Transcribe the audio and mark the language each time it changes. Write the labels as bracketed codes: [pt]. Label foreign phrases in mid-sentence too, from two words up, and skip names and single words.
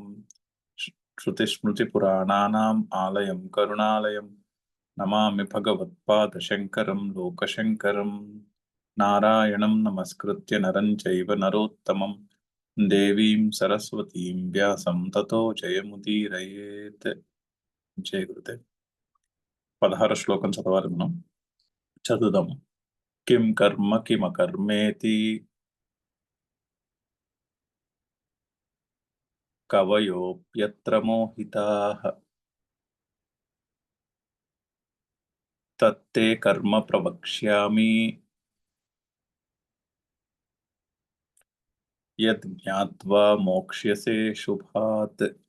[sa] श्रुतिस्मृतिपुराणानाम् आलयं करुणालयं नमामि भगवत्पादशङ्करं लोकशङ्करं। नारायणं नमस्कृत्य नरं चैव नरोत्तमं देवीं सरस्वतीं व्यासं ततो जयमुदीरयेत्। जय गुरुदेव। [te] 16 శ్లోకం చదవాలి మనం. చదువుదాం. [sa] కిం కర్మ కిమకర్మేతి కవయోప్యత్ర మోహితాః తత్తే కర్మ ప్రవక్ష్యామి యద్ జ్ఞాత్వా మోక్ష్యసే శుభాత్.